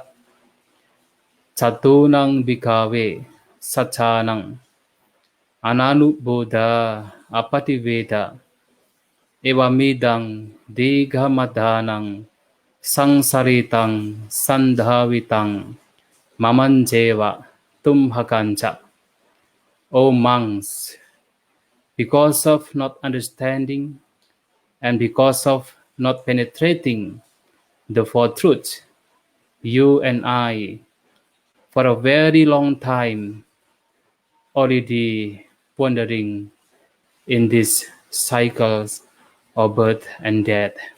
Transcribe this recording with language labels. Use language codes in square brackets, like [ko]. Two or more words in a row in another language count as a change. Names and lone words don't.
[pi] Catunang bhikkhave saccanang ananubodha apativeda evamidang dighamadhanang sangsaritang sandhavitang mamanjeva tumhakancha. [en] O monks, because of not understanding and because of not penetrating the Four Truths, you and I, for a very long time, already wandering in these cycles of birth and death.